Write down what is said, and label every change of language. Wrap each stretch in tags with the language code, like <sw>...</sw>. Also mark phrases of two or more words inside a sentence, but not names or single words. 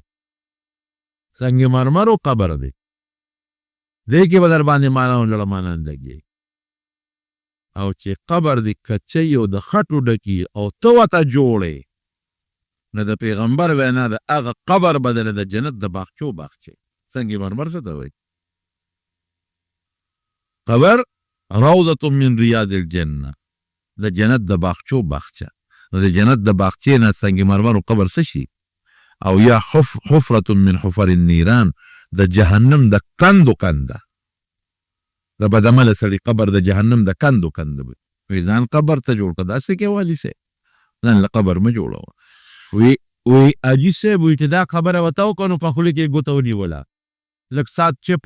<ps>سنگ مرمر او قبر دی، دې کې به در باندې ماران او لړمانان لګي. او چې قبر دې کچۍ او د خټو ډکي او ته ورته جوړې، نو د پیغمبر وینا د هغه قبر بدله د جنت د باغچو باغچې. سنگ مرمر څه ته وایي؟ قبر</ps> <ar>روضة من رياض الجنة،</ar> <ps>د جنت د باغچو باغچه. نو د جنت د باغچې نه سنگ مرمر او قبر څه شي؟ او یا</ps> <ar>حفرة من حفر النيران،</ar> <ps>د جهنم د کندو کنده. د بدعمله سړي قبر د جهنم د کندو کنده وي. وی ځان قبر ته جوړ کړه، داسې کې والي سه ځان له قبر مه جوړوه. وی حاجي صاحب وی چې دا خبره ورته وکړو په خوله کې یې ګوته ونیوله، لږ سات چپو.</ps>